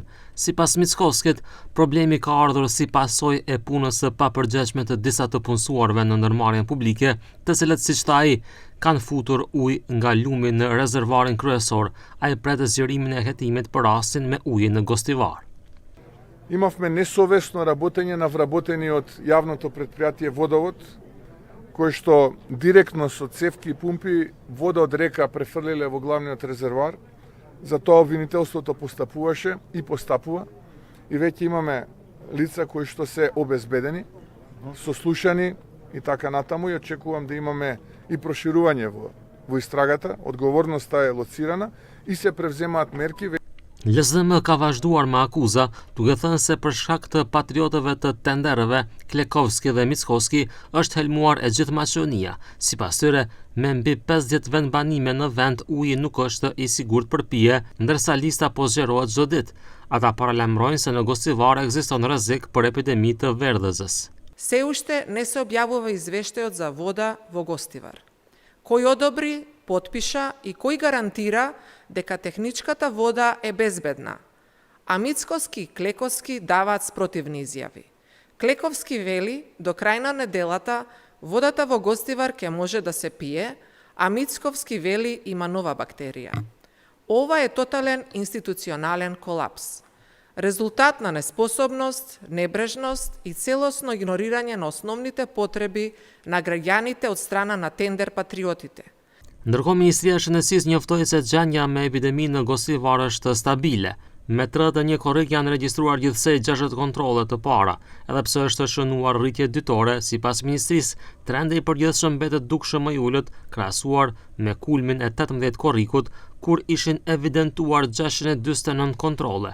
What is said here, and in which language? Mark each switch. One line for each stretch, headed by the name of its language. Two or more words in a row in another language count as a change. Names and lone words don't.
Albanian: Sipas Mickoskit, problemi ka ardhur si pasojë e punës së papërgjegjshme të disa të punësuarve në ndërmarrjen publike, të cilët siç tha ai, kanë futur ujë nga lumi në rezervoarin kryesor. Ai pret zgjerimin e hetimit për rastin me ujin në Gostivar.
Macedonian: Имавме несовесно работење на вработениот јавното предпријатие Водовод, кој што директно со цевки и пумпи вода од река префрлиле во главниот резервоар. Затоа обвинителството постапуваше и постапува и веќе имаме лица кои што се обезбедени, сослушани и така натаму, и очекувам да имаме и проширување во истрагата. Одговорноста е лоцирана и се превземаат мерки. LSM ka vazhduar me akuza, duke thënë se për shkak të patriotëve të tenderëve, Klekovski dhe Mickoski është helmuar e gjithë Maqedonia. Sipas tyre, me mbi 50 vendbanime në vend, uji nuk është I sigurt për pije, ndërsa lista po zgjerohet çdo ditë. Ata paralajmërojnë se në Gostivar ekziston rrezik për epidemi të verdhëzës. Се уште не се објавува извештајот за вода во Гостивар. Кој одобри, потпиша и кој гарантира дека техничката вода е безбедна. А Мицкоски и Клековски даваат спротивни изјави. Клековски вели, до крај на неделата водата во Гостивар ќе може да се пие, а Мицковски вели има нова бактерија. Ова е тотален институционален колапс. Резултат на неспособност, небрежност и целосно игнорирање на основните потреби на граѓаните од страна на тендер патриотите.
Albanian: Ndërkohë Ministria e Shëndetësisë njoftoi se gjendja me epidemi në Gostivar është stabile. Me 31 korrik janë regjistruar gjithsej 60 kontrolle të para, edhe pse është shënuar rritje ditore, sipas ministrisë, trendi I përgjithshëm mbetet dukshëm më I ulët krahasuar me kulmin e 18 korrikut, kur ishin evidentuar 649 kontrolle.